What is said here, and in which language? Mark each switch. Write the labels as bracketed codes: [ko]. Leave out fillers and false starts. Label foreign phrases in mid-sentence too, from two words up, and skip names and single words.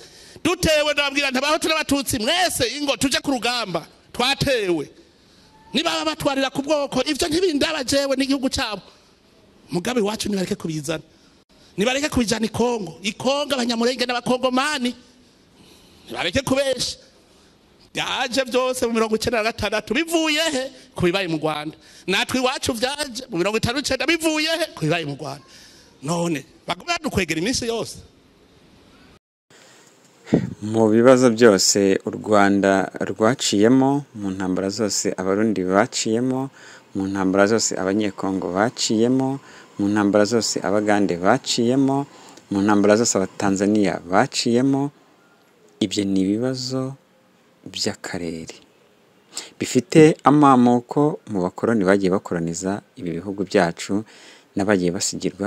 [rn] dutewe ndababwira ntabahutu n'abatutsi mwese ingo tuje ku rugamba twatewe niba batwarira ku bwoko ivyo ntibindaba jewe n'igihugu cyabo mugabe wacu nibareke kubizana nibareke kubijana ikongo abanyamurenge n'abakongomani nibareke kubesha yaje byose mu 1996 bivuye he kubibaye mu Rwanda natwe iwacu vyaje mu 1959 bivuye he kubibaye mu Rwanda none bagomba dukwegera iminsi yose [rw] mu bibazo byose u Rwanda rwaciyemo mu ntambara zose abarundi baciyemo mu ntambara zose abanyekongo baciyemo mu ntambara zose abagande baciyemo mu ntambara zose abatanzania baciyemo ibyo ni ibibazo by'akarere bifite amamuko mu bakoroni bagiye bakoroniza ibi bihugu byacu n'abagiye basigirwa